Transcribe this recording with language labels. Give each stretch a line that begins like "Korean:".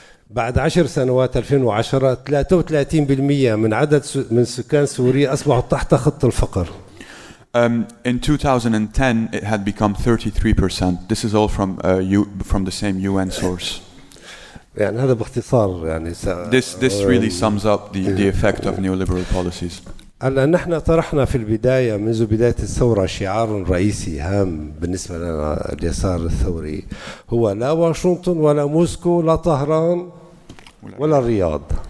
Arabic: بعد 10 سنوات 2010 33% من سكان سوريا أصبحوا تحت خط الفقر.
English: In 2010 it had become 33%. This is all from the same UN source.
Arabic: يعني هذا باختصار يعني
English: This really sums up the effect of neoliberal policies.
Arabic: هلا نحن طرحنا في البداية منذ بداية الثورة شعار رئيسي هام بالنسبة لنا اليسار الثوري، هو لا واشنطن ولا موسكو لا طهران ولا الرياض.